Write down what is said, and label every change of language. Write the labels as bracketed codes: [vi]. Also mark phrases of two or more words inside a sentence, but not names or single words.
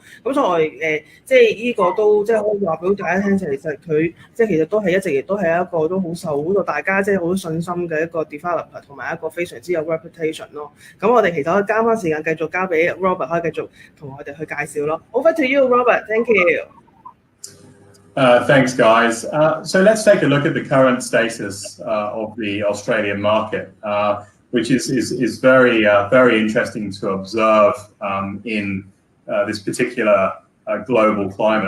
[yue] 咁所以我哋即係呢個都即係可以話俾大家聽，其實佢即係其實都係一直亦都係一個都好受到大家即係好信心嘅一個 developer 同埋一個非常之有 reputation 咯。咁我哋其實可以加翻時間繼續交俾 Robert 可以繼續同我哋去介紹咯。 [en] Over to you, Robert. Thank you. Thanks, guys. So let's take a look at the current status of the Australian market, which is very very interesting to observe in this particular global climate.